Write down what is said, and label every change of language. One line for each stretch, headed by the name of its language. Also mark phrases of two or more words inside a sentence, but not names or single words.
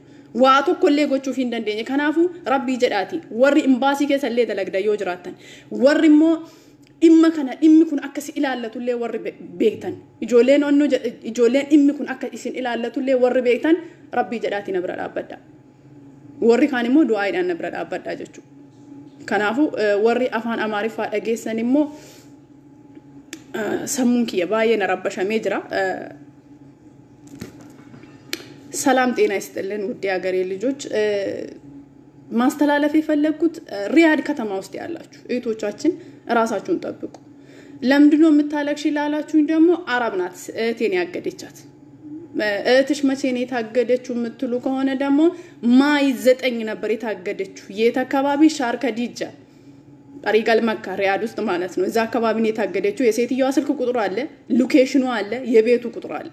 Oromo: Waa tokko illee gochuuf hin dandeenye. Kanaafuu rabbii jedhaati warri imbaasii keessa illee dalagda yoo jiraatan warri immoo dhimma kana dhimmi kun akka si ilaallatu illee warri beektan ijoolleen dhimmi kun akka isin ilaallatu illee warri beektan rabbii jedhaati na bira dhaabbadha. Warri kaan immoo du'aayiidhaan na bira dhaabbadha jechuudha. Kanaafuu warri afaan Amaariffaa dhageessan immoo sammuun kiyya baay'ee na rabbashamee jira.
Amharic: ሰላም ጤና ይስጥልን ውድ ሀገሬ ልጆች ማስተላለፍ የፈለኩት ሪያድ ከተማ ውስጥ ያላችሁ እህቶቻችን ራሳችሁን ጠብቁ። ለምንድነው የምታለቅሽ ላላችሁኝ ደግሞ አረብ ናት እህቴን ያገደቻት። እህትሽ መቼ ነው የታገደችው የምትሉ ከሆነ ደግሞ ማይ 9 ነበር የታገደችው። የት አካባቢ ሻር ከዲጃ ጠሪቀል መካ ሪያድ ውስጥ ማለት ነው። እዛ አካባቢ ነው የታገደችው። የሴትየዋ ስልክ ቁጥሩ አለ፣ ሎኬሽኑ አለ፣ የቤቱ ቁጥሩ አለ።